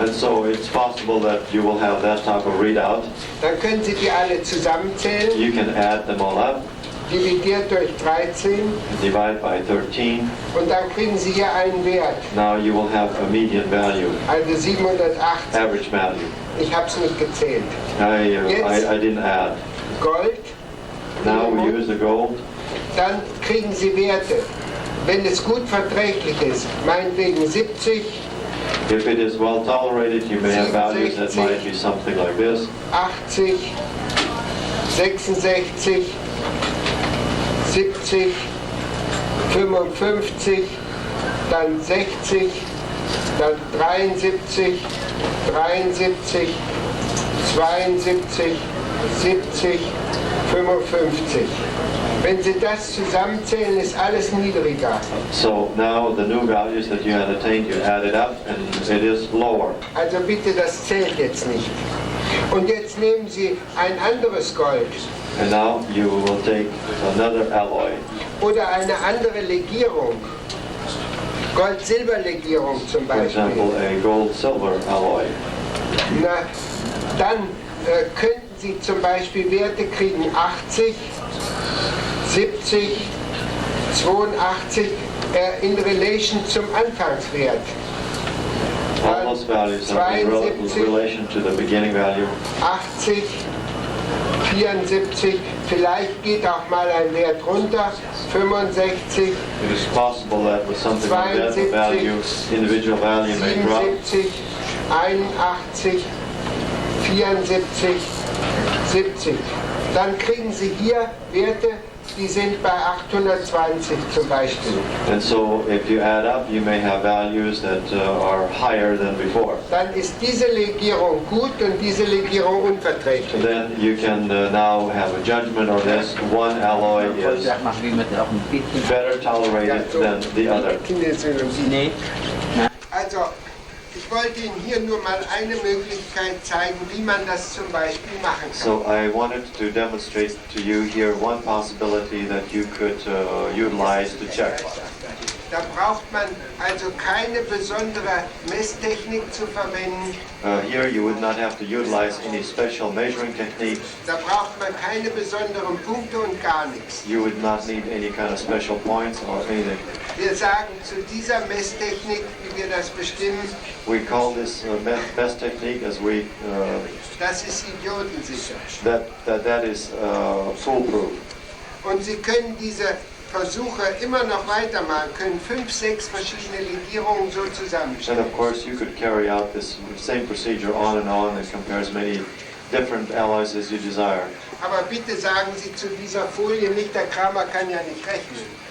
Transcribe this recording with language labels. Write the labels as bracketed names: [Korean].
[English] And so it's possible that you will have that type of readout. [German] Dann können Sie die alle zusammenzählen, [English] You can add them all up, [German] dividiert durch 13 [English] divide by 13. [German] und dann kriegen Sie hier einen Wert, [English] Now you will have a median value, [German] also 780. [English] average value. [German] Ich habe es nicht gezählt. [English] I didn't add. [German] Gold, [English] Now we use the gold. [German] dann kriegen Sie Werte. Wenn es gut verträglich ist, meinetwegen 70, [English] If it is well tolerated, you may have values that might be something like this. [German] 80, 66, 70, 55, dann 60, dann 73, 73, 72, 70, 55. Wenn Sie das zusammenzählen, ist alles niedriger. [English] So now the new values that you had attained, you add it up and it is lower. [German] Also bitte, das zählt jetzt nicht. Und jetzt nehmen Sie ein anderes Gold [English] And now you will take another alloy. [German] oder eine andere Legierung. Gold-Silber-Legierung zum [English] For [German] Beispiel. [English] example, a gold-silver alloy. [German] Na, dann könnten Sie zum Beispiel Werte kriegen 80, 70, 82 in relation zum Anfangswert. [English] All those values are in [German] 72, [English] relation to the beginning value. [German] 80, 74, vielleicht geht auch mal ein Wert runter, 65, [English] It is possible that with something like that, the [German] 72, [English] value, individual value may drop. [German] 77, 81, 74, 70. Dann kriegen Sie hier Werte, die sind bei 820 zum Beispiel. [English] And so if you add up, you may have values that are higher than before. [German] Dann ist diese Legierung gut und diese Legierung unverträglich. [English] Then you can now have a judgment on this. One alloy is [German] Sag mal, wie man auch ein bisschen. [English] better tolerated than the other. [German] Nee. Also, ich wollte Ihnen hier nur mal eine Möglichkeit zeigen, wie man das zum Beispiel machen kann. [English] So I wanted to demonstrate to you here one possibility that you could utilize to check. [German] Da braucht man also keine besondere Messtechnik zu verwenden. [English] Here you would not have to utilize any special measuring technique. [German] Da braucht man keine besonderen Punkte und gar nichts. [English] You would not need any kind of special points or anything. [German] Wir sagen zu dieser Messtechnik, wie wir das bestimmen, [English] We call this best technique as we [German] das ist idiotensicher. [English] that is foolproof. [German] Und Sie können diese Versuche immer noch weitermachen, können 5, 6 verschiedene Legierungen so [English] And [German] zusammenstellen. [English] of course, you could carry out this same procedure on and compare as many different alloys as you desire. [German] Aber bitte sagen Sie zu dieser Folie nicht, der Kramer kann ja nicht rechnen.